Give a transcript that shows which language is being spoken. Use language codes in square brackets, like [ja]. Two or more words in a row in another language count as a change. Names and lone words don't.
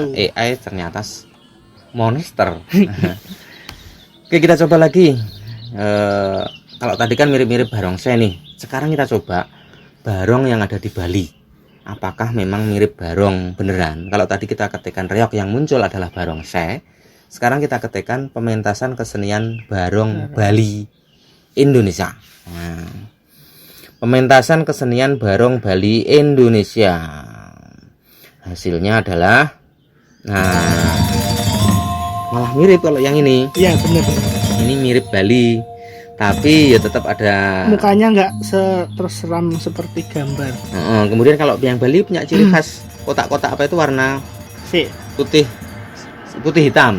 [id] AI ternyata monster. Oke, kita coba lagi. Kalau tadi kan mirip-mirip barongsai nih, sekarang kita coba barong yang ada di Bali. Apakah memang mirip barong beneran? Kalau tadi kita ketikkan reok, yang muncul adalah barongsai. Sekarang kita ketikkan pementasan kesenian barong Bali Indonesia. Nah, pementasan kesenian barong Bali Indonesia. Hasilnya adalah, nah, malah mirip kalau yang ini. Iya benar. Ini mirip Bali, tapi ya tetap ada mukanya nggak terus seram seperti gambar. Kemudian kalau yang Bali punya ciri khas kotak-kotak apa itu warna putih hitam.